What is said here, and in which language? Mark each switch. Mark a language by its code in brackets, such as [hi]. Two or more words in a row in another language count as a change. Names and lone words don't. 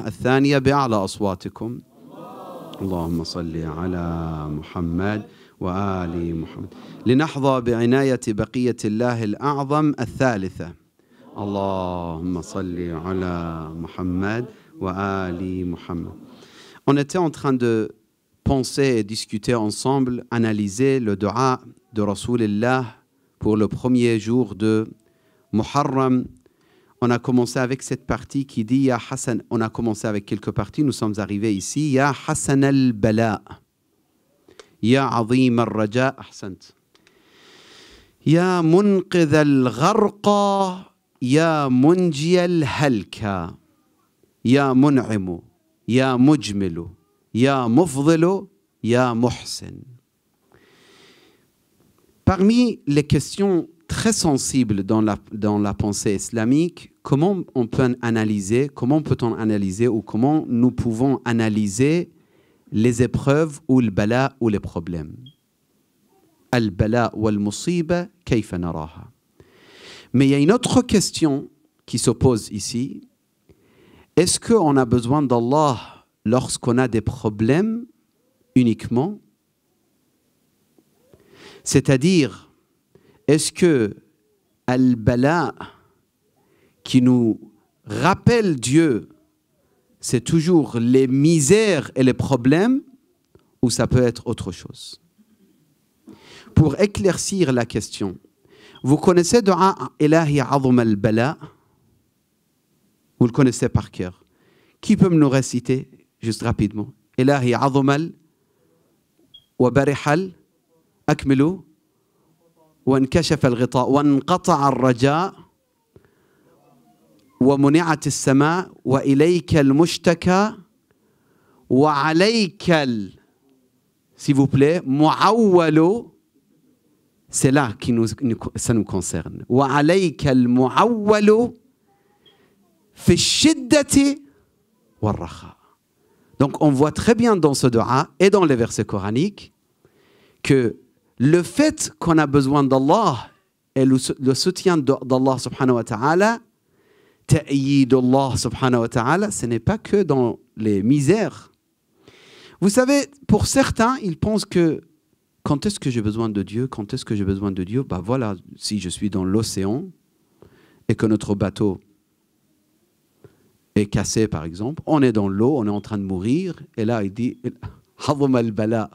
[ar] الثانية بأعلى أصواتكم: اللهم صل على محمد وآل محمد. لنحظى بعناية بقية الله الأعظم. الثالثة: اللهم صل على محمد وآل محمد. [fr] On était en train de penser et discuter ensemble, analyser le dua de Rasulullah pour le premier jour de Muharram. On a commencé avec cette partie qui dit Ya Hassan. On a commencé avec quelques parties, nous sommes arrivés ici. [ar] يا حسن البلاء يا عظيم الرجاء أحسنت يا منقذ الغرقى يا منجي الهلكى يا منعم يا مجمل يا مفضل يا محسن. [fr] Parmi les questions très sensibles dans la pensée islamique, comment peut-on analyser ou comment nous pouvons analyser les épreuves ou le bala ou les problèmes. [ar] البلاء والمصيبة كيف نراها. [fr] Mais il y a une autre question qui se pose ici. Est-ce qu'on a besoin d'Allah lorsqu'on a des problèmes uniquement? C'est-à-dire, est-ce que Al-Bala, qui nous rappelle Dieu, c'est toujours les misères et les problèmes, ou ça peut être autre chose? Pour éclaircir la question, vous connaissez Dua Ilahi Azm al-Bala? Vous le connaissez par cœur. Qui peut me le réciter juste rapidement? [ar] إلهي عظم وبرح الأكمل وانكشف الغطاء وانقطع الرجاء ومنعت السماء وإليك المشتكى وعليك [fr] s'il vous plaît, [ar] معول. [fr] C'est là que ça nous concerne. [ar] وعليك المعول في الشدة والرخاء. [fr] Donc on voit très bien dans ce dua et dans les versets coraniques que le fait qu'on a besoin d'Allah et le soutien d'Allah [ar] سبحانه وتعالى تأييد الله سبحانه وتعالى, [fr] ce n'est pas que dans les misères. Vous savez, pour certains, ils pensent que quand est-ce que j'ai besoin de Dieu? Quand est-ce que j'ai besoin de Dieu? Ben voilà, si je suis dans l'océan et que notre bateau est cassé par exemple, on est dans l'eau, on est en train de mourir, et là il dit Hazm al-Bala.